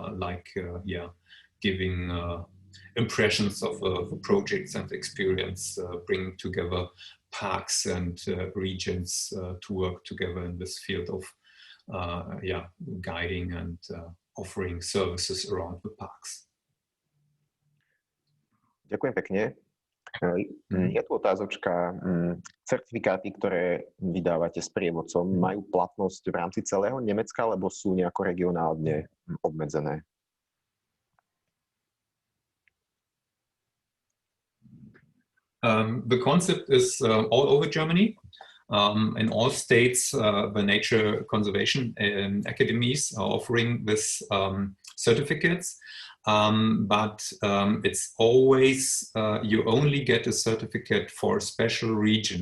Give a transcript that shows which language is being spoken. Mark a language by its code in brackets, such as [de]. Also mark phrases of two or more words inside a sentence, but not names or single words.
[en] giving impressions of projects and experience, bringing together parks and regions to work together in this field of guiding and offering services around the parks. [sk] Ďakujem pekne. Je tu otázočka. Certifikáty, ktoré vydávate s prievodcom, majú platnosť v rámci celého Nemecka, alebo sú nejako regionálne obmedzené? [en] The concept is all over Germany. In all states, the nature conservation academies are offering this certificates, but it's always, you only get a certificate for a special region.